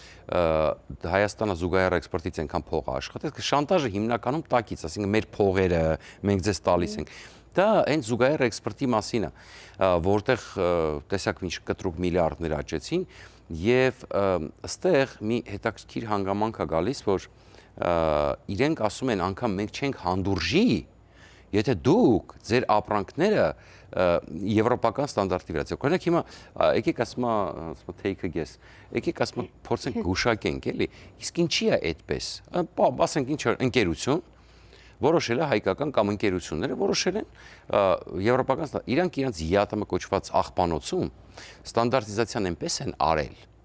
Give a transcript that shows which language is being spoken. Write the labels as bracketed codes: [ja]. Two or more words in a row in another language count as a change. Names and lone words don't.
[hy] Հայաստանը զուգահեռ էքսպորտից այնքան փող է աշխատել, շանտաժը հիմնականում տակից, ասինքն մեր փողերը մենք ձեզ տալիս ենք։ Դա այն զուգահեռ էքսպորտի մասին է, որտեղ տեսակ ինչ կտրուկ միլիարդներ աճեցին եւ ըստեղ մի հետաքրքիր հանգամանք է գալիս, որ իրենք ասում են անգամ մենք չենք հանդուրժի, եթե դուք ձեր ապրանքները եվրոպական ստանդարտի վրա ձգեք։ Օրինակ հիմա եկեք ասում [en] take a guess, [hy] եկեք ասում փորձենք գուշակենք, էլի, իսկ ինչի է այդպես։ Ասենք ինչ ընկերություն որոշել է հայկական կամ ընկերությունները որոշել են եվրոպական իրանք իրենց ԵԱՏՄ կոչված աղբանոցում ստանդարտիզացիան այնպես են արել,